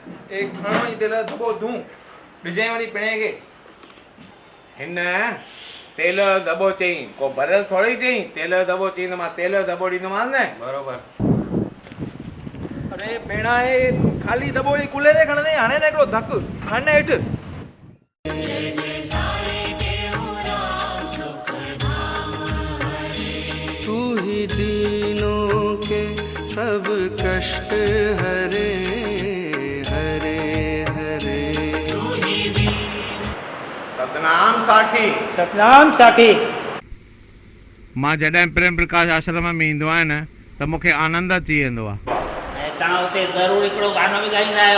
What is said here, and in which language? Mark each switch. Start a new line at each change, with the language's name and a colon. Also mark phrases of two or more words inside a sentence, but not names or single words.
Sindhi: ए खणो ई तेल जो दॿो धूं ॾिजांइ वरी पिणे खे। हिन तेल जो दॿो चयईं को भरियल थोरी चयईं तेल जो दॿो चयईं त मां तेल जो दॿो ॾींदोमांसि न। बराबरि। अरे भेणा हे खाली दॿो ई कुले ते खणंदे हाणे न हिकिड़ो धक खण हेठि।
Hindi: तू ही दीनों के सब कष्ट हरे हरे हरे।
Sindhi: सतनाम साखी। सतनाम साखी। मां जॾहिं प्रेम प्रकाश आश्रम में ईंदो आहियां न त मूंखे आनंद अची वेंदो आहे। ऐं तव्हां हुते ज़रूरु हिकिड़ो गानो बि ॻाईंदा आहियो।